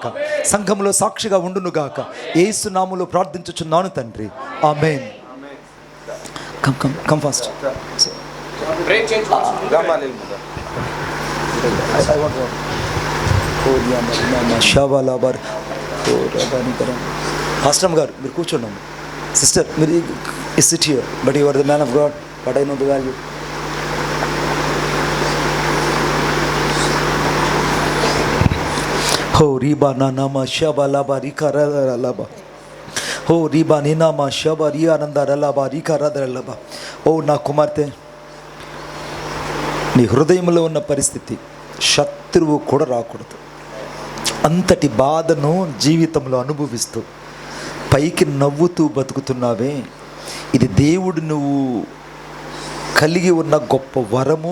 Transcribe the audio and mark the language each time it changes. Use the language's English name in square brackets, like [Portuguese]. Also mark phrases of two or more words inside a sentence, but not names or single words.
[Telugu] సంఘంలో సాక్షిగా ఉండునుగాక. యేసు నామములో ప్రార్థించుచున్నాను తండ్రి. ఆమేన్. [English] come fast. [Telugu] పాస్టర్ గారు మీరు కూర్చోండి. [English] సిస్టర్ మీరు sit here, but you are the man of God, but I know the value. Ho riba na nama shaba laba rikara laba. Ho riba ni nama shaba ri ananda laba rikara laba. [Telugu] ఓ నా కుమార్తె, నీ హృదయంలో ఉన్న పరిస్థితి శత్రువు కూడా రాకూడదు. అంతటి బాధను జీవితంలో అనుభవిస్తూ పైకి నవ్వుతూ బతుకుతున్నావే, ఇది దేవుడు నువ్వు కలిగి ఉన్న గొప్ప వరము.